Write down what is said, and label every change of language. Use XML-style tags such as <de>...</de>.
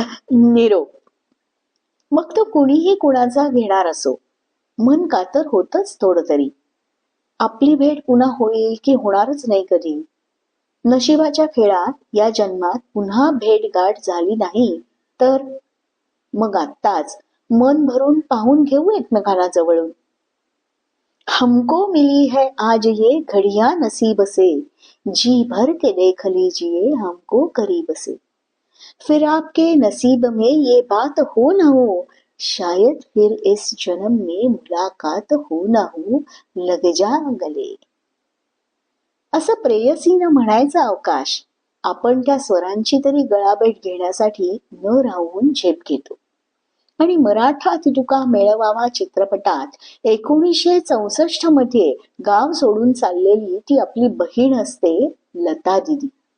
<mr>निरोप मग तो कुणीही कुणाचा घेणार असो, मन कातर होतच थोडं तरी. आपली भेट पुन्हा होईल की होणारच नाही कधी. नशिबाच्या खेळात या जन्मात पुन्हा भेट गाठ झाली नाही तर मग आत्ताच मन भरून पाहून घेऊ एकमेकांना जवळून.</mr> <hi>हमको मिली है आज ये घड़ियां नसीब से, जी भर के देख लीजिए हमको करीब से. फिर आपके नसीब में ये बात हो न हो, शायद फिर इस जन्म में मुलाकात हो न हो, लग जा गले.</hi> <mr>असं प्रेयसीनं म्हणायचं अवकाश आपण त्या स्वरांची तरी गळाभेट घेण्यासाठी न राहून झेप घेतो. आणि मराठा तुका मेळवावा चित्रपटात 1964 मध्ये गाव सोडून चाललेली ती आपली बहीण असते लता दिदी.</mr>